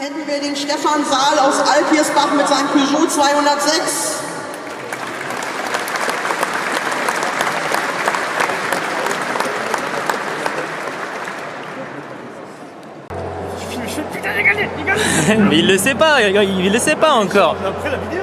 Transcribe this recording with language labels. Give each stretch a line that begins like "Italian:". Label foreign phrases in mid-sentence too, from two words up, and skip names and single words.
German: wir den Stefan Saal aus Alpirsbach mit seinem Peugeot 206.
French: Mais il le sait pas, il le sait pas encore. Après la vidéo.